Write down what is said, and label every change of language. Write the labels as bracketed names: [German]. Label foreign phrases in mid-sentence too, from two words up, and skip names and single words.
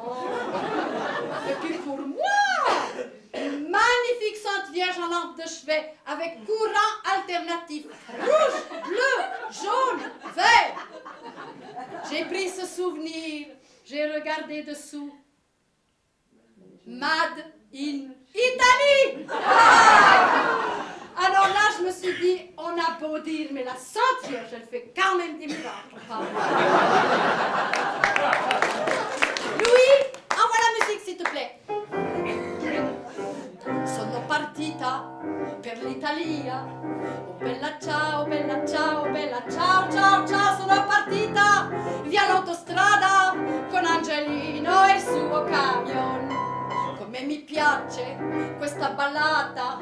[French] Et puis pour moi, une magnifique Sainte Vierge en lampe de chevet avec courant alternatif. Rouge, bleu, jaune, vert. J'ai pris ce souvenir, j'ai regardé dessous. [English] Made in Italy. [French] Alors là, je me suis dit, on a beau dire, mais la Sainte Vierge, elle fait quand même des miracles. Louis, envoie la musique, s'il te plaît. [Italian] Sono partita per l'Italia. Oh bella ciao, sono partita via l'autostrada con Angelino e il suo camion. Come mi piace questa ballata.